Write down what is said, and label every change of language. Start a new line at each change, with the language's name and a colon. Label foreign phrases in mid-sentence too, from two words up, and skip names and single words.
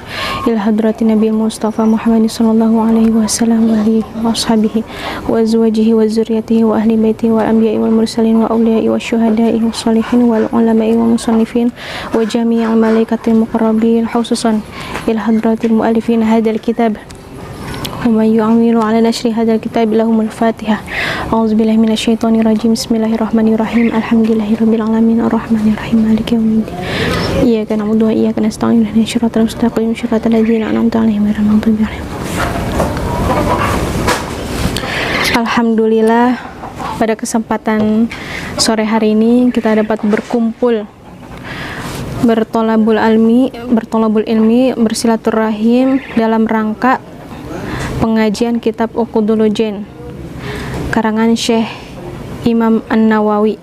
Arabic: إلى حضرة النبي مصطفى محمد صلى الله عليه وسلم وآله وأصحابه وأزواجه وذريته وأهل بيته والأنبياء والمرسلين وأولياء وشهداء وصالحين والعلماء ومصنفين وجميع الملائكة المقربين خصوصا إلى حضرة المؤلفين هذا الكتاب ومن يعاون على نشر هذا الكتاب لهم الفاتحة. أعوذ بالله من الشيطان الرجيم. بسم الله الرحمن الرحيم. الحمد لله رب العالمين الرحمن الرحيم مالك يوم الدين. إياك نعبد وإياك نستعين اهدنا الصراط المستقيم صراط الذين أنعمت عليهم غير المغضوب عليهم.
Indonesian: Alhamdulillah, pada kesempatan sore hari ini kita dapat berkumpul
Arabic: بر طلب العلم
Indonesian: bersilaturahim dalam rangka pengajian kitab Uqudul Jen karangan Syekh Imam An-Nawawi.